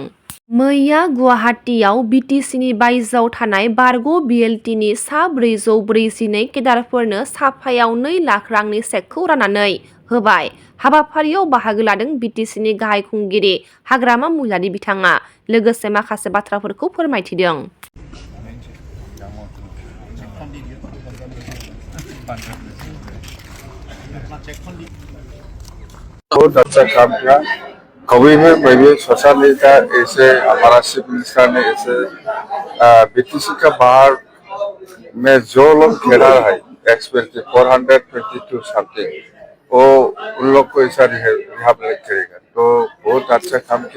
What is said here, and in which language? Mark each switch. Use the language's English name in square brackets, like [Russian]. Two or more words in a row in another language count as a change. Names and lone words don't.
[Bodo] मैया गुवाहाटीआव बिटिसिनि बायजोआव थानाय बारग' बिएलटिनि सा 442 केडारफोरनो साफायाव 2 लाख रांनि चेकखौ राननानै होबाय। हाबाफारियाव बाहागो लादों बिटिसिनि गाहाय खुंगिरि हाग्रामा महिलारि बिथाङा लोगोसे माखासे बाथ्राफोरखौ फोरमायथिदों। [Hindi] बहुत अच्छा काम किया। कभी में भी [English] social media [Hindi] ऐसे हमारा [English] chief minister [Hindi] ने ऐसे बीटीसी का बाहर में जो लोग घेरा है [English] expected 422 something [Hindi] वो उन लोग को ऐसा रिहैबिलिटेट करेगा, तो बहुत अच्छा काम किया।